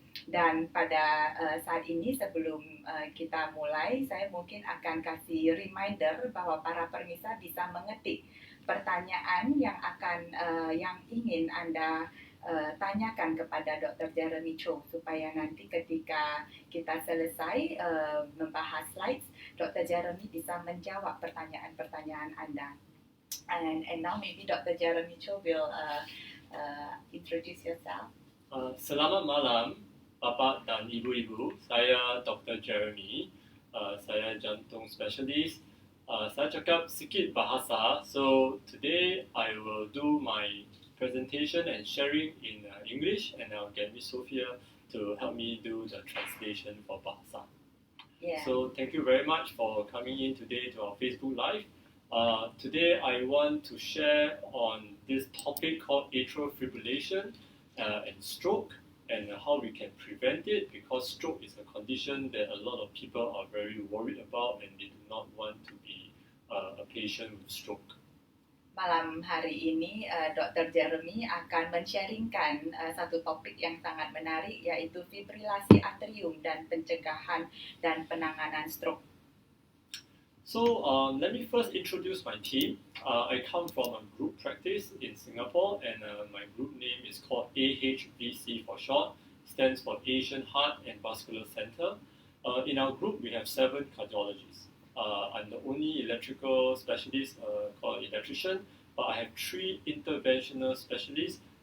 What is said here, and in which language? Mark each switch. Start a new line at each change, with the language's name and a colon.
Indonesian: Dan pada saat ini sebelum kita mulai, saya mungkin akan kasih reminder bahwa para pemirsa bisa mengetik pertanyaan yang ingin Anda tanyakan kepada Dr. Jeremy Chow supaya nanti ketika kita selesai membahas slides, Dr. Jeremy bisa menjawab pertanyaan-pertanyaan Anda.
English: And now maybe Dr. Jeremy Chow will introduce yourself.
Indonesian: Selamat malam, Bapak dan Ibu-Ibu. Saya Dr. Jeremy. Saya jantung spesialis.
Malay: Saya cakap sikit bahasa.
English: So today I will do my presentation and sharing in English, and I'll get Miss Sophia to help me do the translation for bahasa. Yeah. So thank you very much for coming in today to our Facebook Live. Today I want to share on this topic called atrial fibrillation and stroke, and how we can prevent it, because stroke is a condition that a lot of people are very worried about and they do not want to be a patient with stroke.
Indonesian: Malam hari ini Dr. Jeremy akan men-sharingkan satu topik yang sangat menarik, yaitu fibrilasi atrium dan pencegahan dan penanganan stroke.
English: So let me first introduce my team. I come from a group practice in Singapore, and my group name is called AHVC for short, stands for Asian Heart and Vascular Center. In our group, we have 7 cardiologists. I'm the only electrical specialist called electrician, but I have 3 interventional specialists.